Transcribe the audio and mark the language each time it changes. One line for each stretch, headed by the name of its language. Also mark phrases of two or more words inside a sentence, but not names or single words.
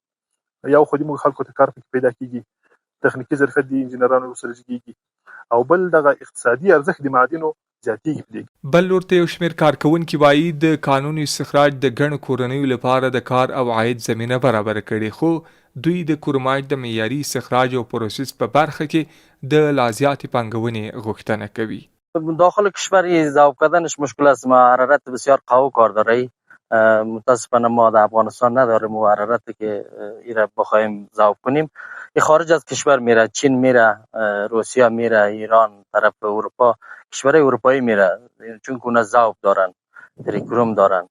Pashto: یو خو موږ خلکو ته کار پیدا کیږي تخنیکی ظرفیت د انجنیرانو سره کیږي او بل دغه اقتصادي ارزښت د معادنو زیاتېږي. بل ورته یو شمېر کارکوونکي وایي د قانوني استخراج د ګڼو کورنیو لپاره د کار او عاید زمینه برابر کړي خو دوی د کرومایټ د معیاري استخراج او پروسس په برخه کې د لا زیاتې پانګونې غوښتنه کوي.
Persian: داخل کشور ذوب کردنش مشکل است. ما حرارت بسیار قوی کار داره. متاسفانه ما در افغانستان نداریم و حرارتی که ایره بخوایم ذوب کنیم خارج از کشور میره، چین میره، روسیه میره، ایران، طرف اروپا، کشورهای اروپایی میره چون که اونا ذوب دارن کروم دارن.